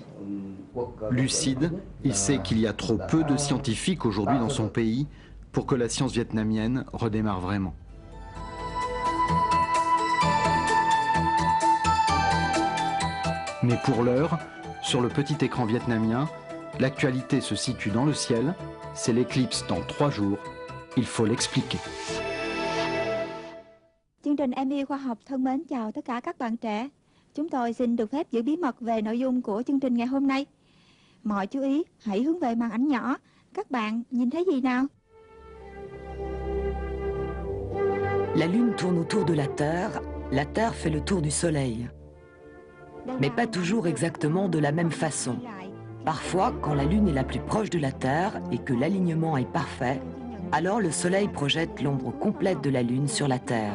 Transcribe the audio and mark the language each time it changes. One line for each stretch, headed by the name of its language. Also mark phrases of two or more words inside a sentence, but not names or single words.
French: Lucide, il sait qu'il y a trop peu de scientifiques aujourd'hui dans son pays pour que la science vietnamienne redémarre vraiment. Mais pour l'heure, sur le petit écran vietnamien, l'actualité se situe dans le ciel, c'est l'éclipse dans 3 jours Il faut l'expliquer.
Vietnamese: Chương trình Em yêu khoa học thân mến chào tất cả các bạn trẻ. Chúng tôi xin được phép giữ bí mật về nội dung của chương trình ngày hôm nay. Mọi chú ý hãy hướng về màn ảnh nhỏ. Các bạn nhìn thấy gì nào?
French: La Lune tourne autour de la Terre fait le tour du Soleil. Mais pas toujours exactement de la même façon. Parfois, quand la Lune est la plus proche de la Terre et que l'alignement est parfait, alors le Soleil projette l'ombre complète de la Lune sur la Terre.